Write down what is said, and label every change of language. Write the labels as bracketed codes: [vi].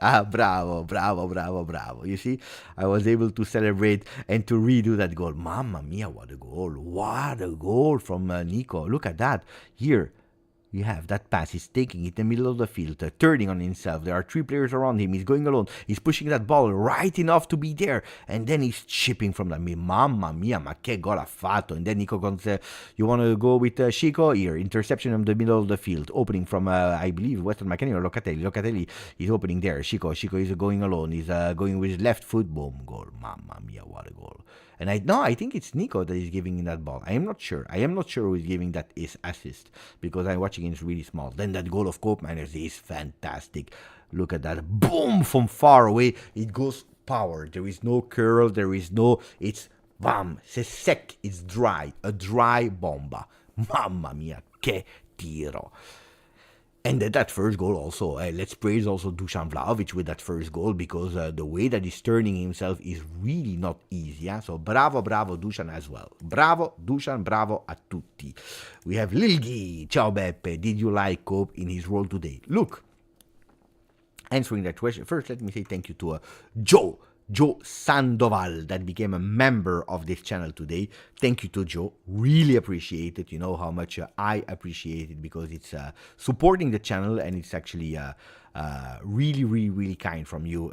[en] Bravo, bravo, bravo, bravo. You see, I was able to celebrate and to redo that goal. Mamma mia, what a goal. What a goal from Nico. Look at that. Here. You have that pass. He's taking it in the middle of the field, turning on himself. There are 3 players around him. He's going alone. He's pushing that ball right enough to be there. And then he's chipping from that. [it] Mamma mia, ma che gol ha fatto. [en] And then Nico Gonzalez, you want to go with Chico? Here, interception in the middle of the field. Opening from, I believe, Western McKennie or Locatelli. Locatelli is opening there. Chico is going alone. He's going with his left foot. Boom, goal. Mamma mia, what a goal. And I think it's Nico that is giving that ball. I am not sure. I am not sure who is giving that assist because I'm watching it really small. Then that goal of Koopmeiners is fantastic. Look at that. Boom! From far away. It goes power. There is no curl. There is no... It's bam. [fr] C'est sec. [en] It's dry. A dry [it] bomba. Mamma mia. Che tiro. [en] And that first goal also, let's praise also Dusan Vlahovic with that first goal because the way that he's turning himself is really not easy. Yeah? So bravo, bravo Dusan as well. [it] Bravo Dusan, bravo a tutti. [en] We have Lilgi. Ciao Beppe, did you like Coop in his role today? Look, answering that question, first let me say thank you to Joe Sandoval that became a member of this channel today. Thank you to Joe. Really appreciate it. You know how much I appreciate it because it's supporting the channel and it's actually really, really, really kind from you.